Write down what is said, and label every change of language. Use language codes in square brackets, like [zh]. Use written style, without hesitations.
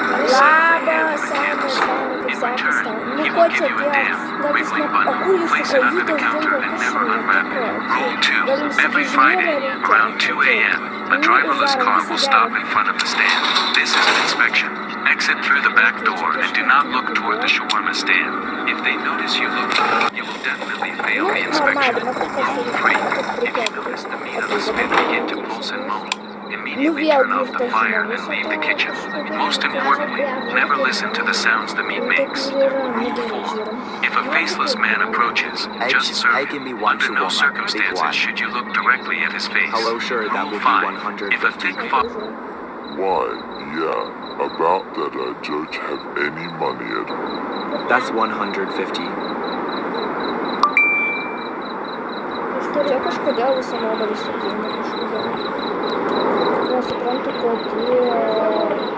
[lt] Labas, senas, kaip sekas tau. Nu ko čia tie, gal jis ne... O kur jūsų kojytės dingo, kas šiandien netiko? Gal jums sugrįžinėlė reikia? [en] A driverless car will stop in front of the stand. This is an inspection. Exit through the back door and do not look toward the shawarma stand. If they notice you looking, you will definitely fail the inspection. Rule 3. If you notice the meat of the spit begin to pulse and moan, immediately turn off the fire and leave the kitchen. Most importantly, never listen to the sounds the meat makes. Rule 4. If a faceless man approaches, just serve him. Under no circumstances should you look directly at his face. Hello, sure, that will be 5. 150. If a thick fog... Why, yeah, about that I don't have any money at all. That's 150. [lt] Kažkodėl visą nuomonį sudėjome kažkodėl. Nesuprantu, kodėl.